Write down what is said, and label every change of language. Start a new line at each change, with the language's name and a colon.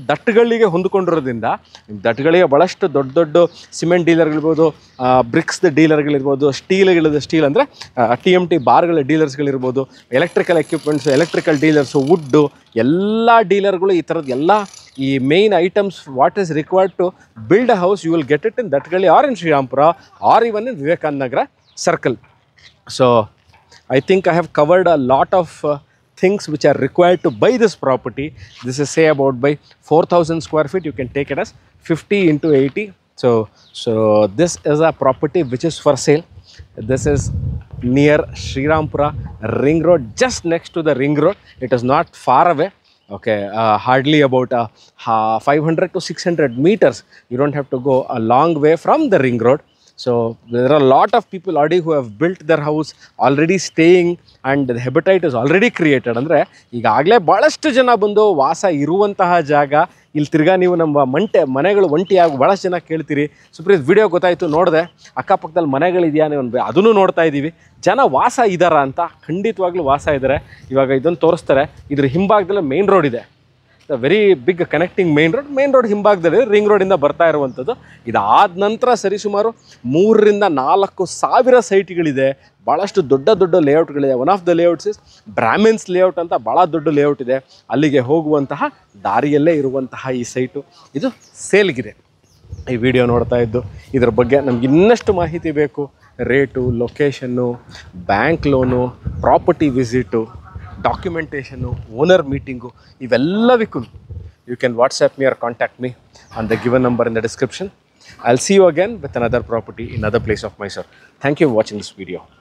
Kannada: ದಟ್ಟಗಳಿಗೆ ಹೊಂದಿಕೊಂಡಿರೋದ್ರಿಂದ ದಟ್ಟಗಳಿಗೆ ಭಾಳಷ್ಟು ದೊಡ್ಡ ದೊಡ್ಡ ಸಿಮೆಂಟ್ ಡೀಲರ್ಗಳಿರ್ಬೋದು, ಬ್ರಿಕ್ಸ್ದ ಡೀಲರ್ಗಳಿರ್ಬೋದು, ಸ್ಟೀಲ್ ಅಂದರೆ TMT ಬಾರ್ಗಳ ಡೀಲರ್ಸ್ಗಳಿರ್ಬೋದು, electrical equipments, electrical dealers, wood, ಎಲ್ಲ ಡೀಲರ್ಗಳು ಈ ಥರದ್ದು ಎಲ್ಲ
English: ಈ main items what is required to build a house, you will get it in ದಟ್ಗಳಿ or in Srirampura or even in Vivekananda Nagar circle. So I think I have covered a lot of things which are required to buy this property. This is say about by 4,000 square feet. You can take it as 50 into 80. So this is a property which is for sale. This is near Srirampura Ring Road, just next to the Ring Road. It is not far away. Okay, hardly about 500 to 600 meters. You don't have to go a long way from the Ring Road. So there are a lot of people already who have built their house, already staying, and the habitat is already created.
Kannada: ಅಂದರೆ ಈಗಾಗಲೇ ಭಾಳಷ್ಟು ಜನ ಬಂದು ವಾಸ ಇರುವಂತಹ ಜಾಗ. ಇಲ್ಲಿ ತಿರ್ಗಾ ನೀವು ನಮ್ಮ ಮನೆಗಳು ಒಂಟಿಯಾಗಿ ಭಾಳಷ್ಟು ಜನ ಕೇಳ್ತೀರಿ, ಸುಪ್ರೀತ್ ವಿಡಿಯೋ ಗೊತ್ತಾಯಿತು ನೋಡಿದೆ, ಅಕ್ಕಪಕ್ಕದಲ್ಲಿ ಮನೆಗಳಿದೆಯಾ ನೀವು ಅದನ್ನು ನೋಡ್ತಾ ಇದ್ದೀವಿ, ಜನ ವಾಸ ಇದ್ದಾರಾ ಅಂತ. ಖಂಡಿತವಾಗ್ಲೂ ವಾಸ ಇದ್ದಾರೆ. ಇವಾಗ ಇದನ್ನು ತೋರಿಸ್ತಾರೆ. ಇದ್ರ ಹಿಂಭಾಗದಲ್ಲಿ ಮೇನ್ ರೋಡ್ ಇದೆ,
English: very big connecting main road
Kannada: ಹಿಂಭಾಗದಲ್ಲಿ ರಿಂಗ್ ರೋಡಿಂದ ಬರ್ತಾ ಇರುವಂಥದ್ದು. ಇದಾದ ನಂತರ ಸರಿಸುಮಾರು 3,000 to 4,000 ಸೈಟ್ಗಳಿದೆ. ಭಾಳಷ್ಟು ದೊಡ್ಡ ಲೇಔಟ್ಗಳಿದೆ.
English: one of the layouts is Brahmins layout
Kannada: ಅಂತ ಭಾಳ ದೊಡ್ಡ ಲೇಔಟ್ ಇದೆ. ಅಲ್ಲಿಗೆ ಹೋಗುವಂತಹ ದಾರಿಯಲ್ಲೇ ಇರುವಂತಹ ಈ ಸೈಟು ಇದು ಸೇಲ್ಗಿದೆ. ಈ ವಿಡಿಯೋ ನೋಡ್ತಾ ಇದ್ದು ಇದ್ರ ಬಗ್ಗೆ ನಮ್ಗೆ ಇನ್ನಷ್ಟು ಮಾಹಿತಿ ಬೇಕು, rate, location, bank loan, property visit, ಡಾಕ್ಯುಮೆಂಟೇಷನ್ನು, owner meeting, ಇವೆಲ್ಲವಕ್ಕೂ
English: you can WhatsApp me or contact me on the given number in the description. I'll see you again with another property in another place of Mysore. Thank you for watching this video.